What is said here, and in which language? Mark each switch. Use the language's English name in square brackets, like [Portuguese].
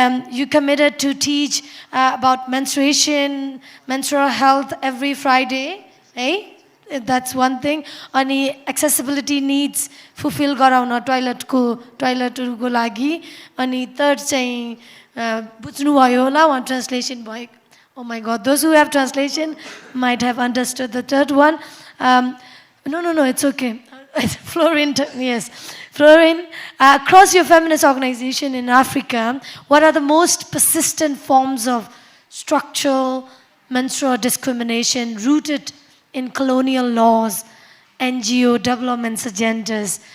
[English] You committed to teach about menstruation, menstrual health every Friday, eh? That's one thing. [Nepali] Ani [English] accessibility needs fulfill [Nepali] garauna toiletहरुको लागि. अनि third चाहिँ बुझ्नु भयो होला [English] one translation [Nepali] भयो. [English] Oh my God, those who have translation might have understood the third one. No, it's okay. Florin, yes. Florin, across your feminist organization in Africa, what are the most persistent forms of structural menstrual discrimination rooted in colonial laws, NGO development agendas?